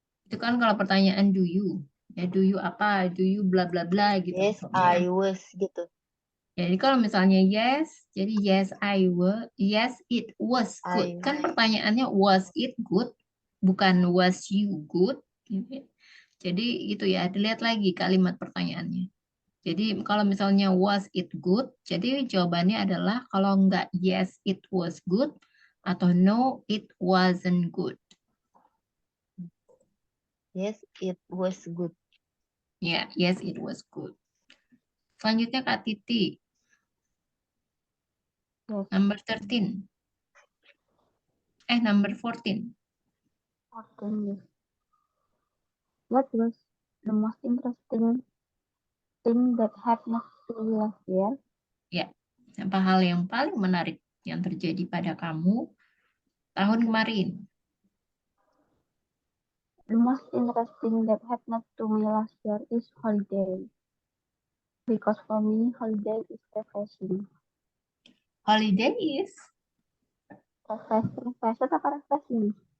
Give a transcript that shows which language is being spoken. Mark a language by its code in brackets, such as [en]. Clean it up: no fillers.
[id] Itu kan kalau pertanyaan [en] do you. [id] Ya do you apa? [en] Do you [id] bla bla bla gitu. [en] Yes, I was [id] gitu. Jadi kalau misalnya [en] yes, [id] jadi [en] yes I was, yes it was good. [id] Kan pertanyaannya [en] was it good, [id] bukan [en] was you good. [id] Gitu. Jadi gitu ya, dilihat lagi kalimat pertanyaannya. Jadi kalau misalnya [en] was it good, [id] jadi jawabannya adalah kalau enggak [en] yes it was good [id] atau [en] no it wasn't good. Yes, it was good. [id] Ya, [en] yes it was good. [id] Selanjutnya [en] Kak Titi. Number 13. Number 14. 14. What was the most interesting thing that happened to you last year? [id] Ya, apa hal yang paling menarik yang terjadi pada kamu tahun kemarin? [en] The most interesting that happened to me last year is holiday. Because for me, holiday is refreshing. Holiday is? Refreshing [id] apa [en] refreshing?